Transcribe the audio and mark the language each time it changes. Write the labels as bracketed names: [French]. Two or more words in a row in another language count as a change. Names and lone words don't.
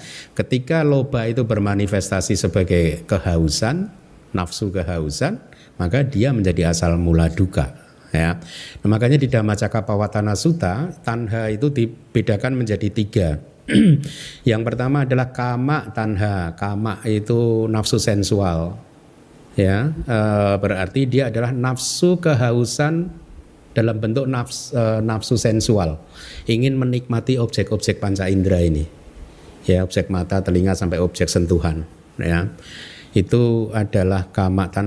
[Indonesian] Ketika loba itu bermanifestasi sebagai kehausan, nafsu kehausan, maka dia menjadi asal mula duka ya. Nah, makanya di Dhammacakkappavattana Sutta tanha itu dibedakan menjadi 3 Yang pertama adalah [Pali] kama tanha. [Indonesian] Kama itu nafsu sensual. Ya, berarti dia adalah nafsu kehausan dalam bentuk nafsu sensual. Ingin menikmati objek-objek panca indera ini. Ya, objek mata, telinga sampai objek sentuhan. Ya, itu adalah [Pali] kama tanha.